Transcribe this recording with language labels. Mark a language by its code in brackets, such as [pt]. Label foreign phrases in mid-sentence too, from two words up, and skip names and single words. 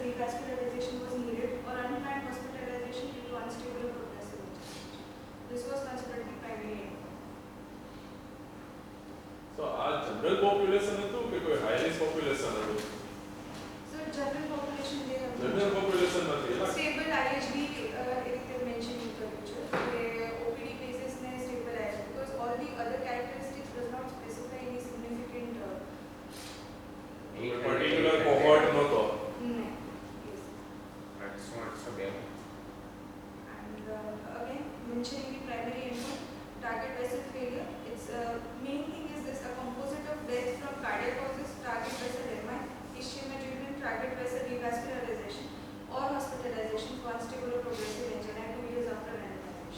[en] revascularization was needed, or unplanned hospitalization due to unstable or progressive injury. This was considered the primary endpoint. [gu] So આ [en] general population [gu] હતું કે કોઈ [en] high risk population [gu] હતું? [en] So general population they have general population [gu] નથી એટલે [en] stable IHB they mentioned in the future. The OPD basis ne stable IHB because all the other characteristics does not specify any significant particular cohort [gu] નહોતો. [en] no. Yes. So there. And again, mentioning the primary endpoint, target vessel failure. Its main thing is this: a composite of death from cardiac causes, target vessel MI, ischemia during target vessel revascularization, or hospitalization for unstable or progressive angina 2 years after randomization.